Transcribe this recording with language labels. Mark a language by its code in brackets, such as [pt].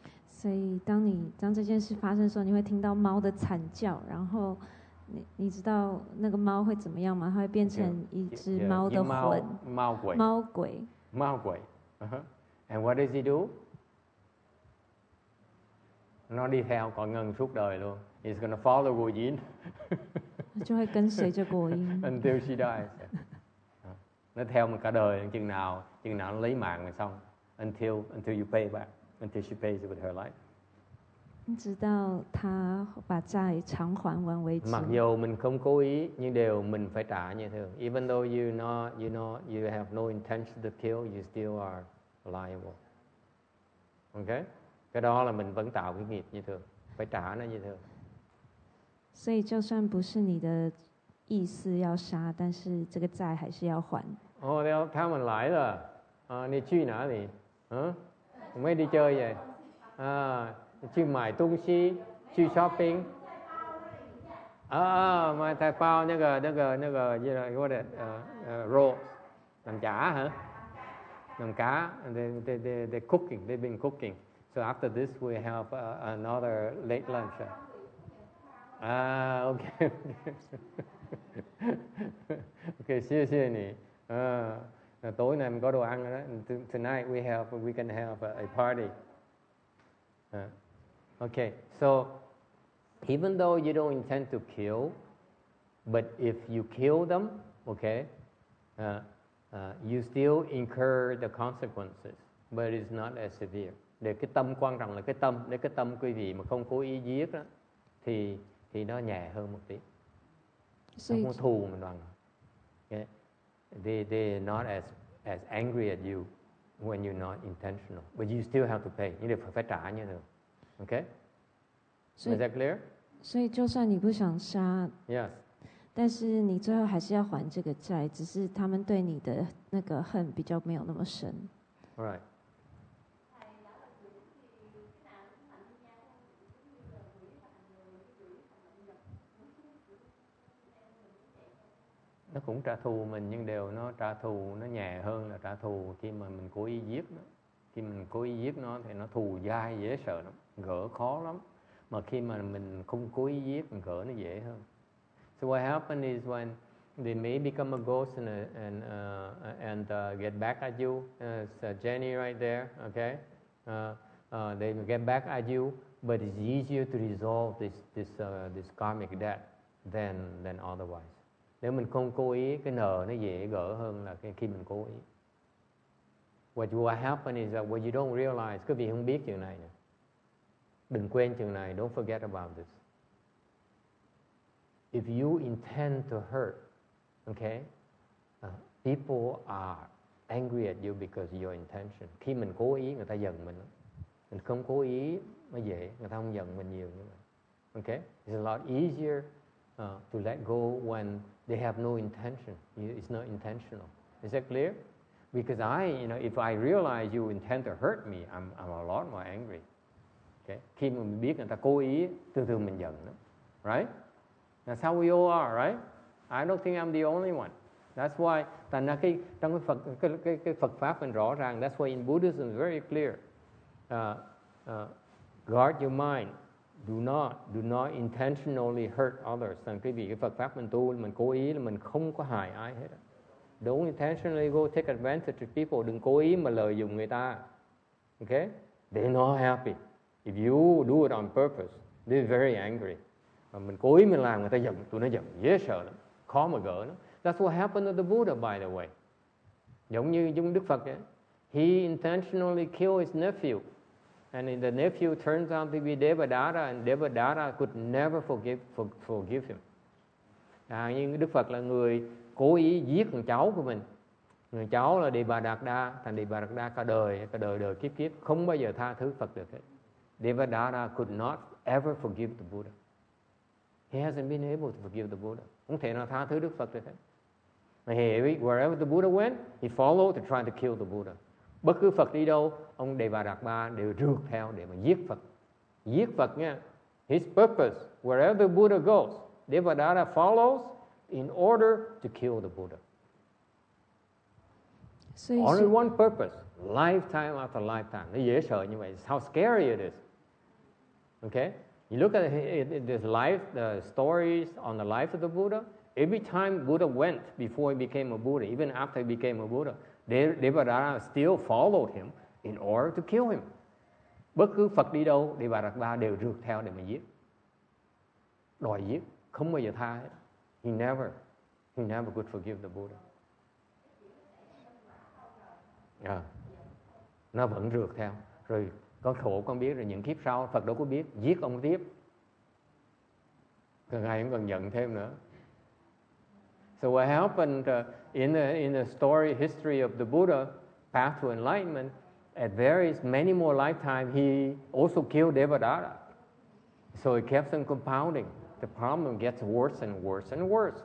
[zh] 所以当这件事发生的时候，你会听到猫的惨叫，然后你知道那个猫会怎么样吗？它会变成一只猫的魂，猫鬼。 [en] And what does he do? [vi] Nó đi theo con Ngân suốt đời luôn. [en] He's gonna follow Gu Yin. [zh] 就会跟随着果因 [en] Until she dies. Nó theo mình cả đời chừng nào nó lấy mạng rồi xong. Until you pay back. Until she pays with her life. [zh] 直到他把债偿还完为止。 [vi] Mặc dù mình không cố ý nhưng đều mình phải trả như thường. [en] Even though you have no intention to kill, you still are liable. Okay? [vi] Cái đó là mình vẫn tạo cái nghiệp như thường, phải trả nó như thường. [zh] 所以就算不是你的意思要杀，但是这个债还是要还。 [vi] Theo mình lại rồi. Đi truy nã gì? Mới đi chơi vậy. Truy mải tung xí, truy shopping. Mà thầy bao cái [en] what is roll [vi] làm chả hả? Làm cá. [en] They're cooking. They've been cooking. So after this we have another late lunch. Okay. Okay, [zh] 谢谢你。 [vi] Tối nay mình có đồ ăn rồi đó. [en] Tonight we can have a party. Okay, so even though you don't intend to kill, but if you kill them, okay, you still incur the consequences, but it's not as severe. [vi] Để cái tâm, quan trọng là cái tâm. Để cái tâm quý vị mà không cố ý giết đó, thì nó nhẹ hơn một tí. Không có thù mình bằng. Okay? [en] They're not as angry at you when you're not intentional, but you still have to pay. [vi] Nhưng đều phải trả như thế. [en] Okay? Is that clear? [zh] 所以就算你不想杀， [en] Yes. [zh] 但是你最后还是要还这个债，只是他们对你的那个恨比较没有那么深。 [en] Right. [vi] Nó cũng trả thù mình, nhưng đều nó trả thù nó nhẹ hơn là trả thù khi mà mình cố ý giết nó. Khi mình cố ý giết nó thì nó thù dai dễ sợ lắm, gỡ khó lắm. Mà khi mà mình không cố ý giết, mình gỡ nó dễ hơn. [en] So what happens is when they may become a ghost and get back at you, it's Jenny right there, okay? They will get back at you, but it's easier to resolve this karmic debt than otherwise. [vi] Nếu mình không cố ý, cái nợ nó dễ gỡ hơn là khi mình cố ý. [en] What happens is that what you don't realize, [vi] quý vị không biết chuyện này nè. Đừng quên chuyện này, [en] don't forget about this. If you intend to hurt, okay, people are angry at you because of your intention. [vi] Khi mình cố ý, người ta giận mình. Mình không cố ý, nó dễ, người ta không giận mình nhiều như vậy. [en] Okay? It's a lot easier to let go when they have no intention. It's not intentional. Is that clear? Because if I realize you intend to hurt me, I'm a lot more angry. Okay? [vi] Khi mà mình biết người ta cố ý, thường mình giận đó. [en] Right? That's how we all are, right? I don't think I'm the only one. That's why, [vi] thành ra trong cái Phật pháp mình rõ ràng. [en] That's why in Buddhism it's very clear. Guard your mind. Do not intentionally hurt others. [vi] Thành quý vị, cái Phật pháp mình tu, mình cố ý là mình không có hại ai hết. [en] Don't intentionally go take advantage of people. [vi] Đừng cố ý mà lợi dụng người ta. [en] Okay? They're not happy. If you do it on purpose, they're very angry. [vi] Mà mình cố ý mình làm, người ta giận, tụi nó giận dễ sợ lắm, khó mà gỡ nó. [en] That's what happened to the Buddha, by the way. [vi] Giống như Đức Phật ấy. [en] He intentionally killed his nephew. And the nephew turns out to be Devadatta, and Devadatta could never forgive him. [vi] Nhưng Đức Phật là người cố ý giết thằng cháu của mình. Người cháu là Devadatta, thành Devadatta cả đời kiếp không bao giờ tha thứ Phật được hết. [en] Devadatta could not ever forgive the Buddha. He hasn't been able to forgive the Buddha. [vi] Không thể nào tha thứ Đức Phật được hết. [en] Wherever the Buddha went, he followed to try to kill the Buddha. [vi] Bất cứ Phật đi đâu, ông Devadatta đều rượt theo để mà giết Phật. Giết Phật nha. [en] His purpose, wherever the Buddha goes, Devadatta follows in order to kill the Buddha. Only one purpose, lifetime after lifetime. [vi] Nó dễ sợ như vậy. [en] How scary it is. Okay? You look at this life, the stories on the life of the Buddha. Every time Buddha went before he became a Buddha, even after he became a Buddha, Devadatta still followed him in order to kill him. [vi] Bất cứ Phật đi đâu, Devadatta đều rượt theo để mà giết. Đòi giết, không bao giờ tha hết. [en] He never could forgive the Buddha. [vi] Nó vẫn rượt theo. Rồi có khổ con biết, rồi những kiếp sau Phật đâu có biết, giết ông tiếp. Càng ngày cũng còn giận thêm nữa. [en] So what happened in the story history of the Buddha path to enlightenment, at many more lifetimes he also killed Devadatta. So it kept on compounding. The problem gets worse and worse and worse.